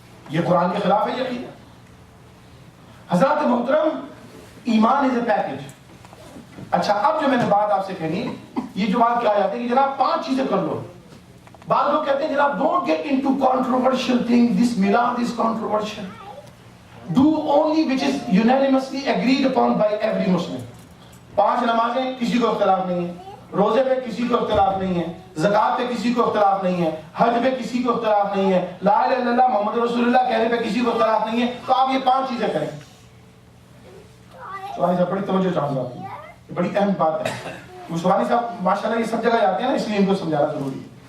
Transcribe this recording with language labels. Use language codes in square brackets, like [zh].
[ur] یہ قرآن کے خلاف ہے یہ عقیدہ۔ حضرات محترم، ایمان [en] Is a package. [ur] اچھا، اب جو میں نے بات آپ سے کہنی، یہ جو بات کہا جاتا ہے کہ جناب 5 چیزیں کر لو۔ بعض لوگ کہتے ہیں جناب [en] Don't get into controversial thing, this میلاد is controversial. Do only which is unanimously agreed upon by every Muslim. [ur] 5 نمازیں کسی کو اختلاف نہیں ہے، روزے پہ کسی کو اختلاف نہیں ہے، زکات پہ کسی کو اختلاف نہیں ہے، حج پہ کسی کو اختلاف نہیں ہے، [ar] لا الہ الا اللہ محمد رسول اللہ [ur] کہنے پہ کسی کو اختلاف نہیں ہے، تو آپ یہ 5 چیزیں کریں۔ سبحانی صاحب بڑی توجہ چاہوں گا، یہ بڑی اہم بات ہے۔ سبحانی صاحب ماشاءاللہ یہ سب جگہ جاتے ہیں نا، اس لیے ان کو سمجھانا ضروری ہے۔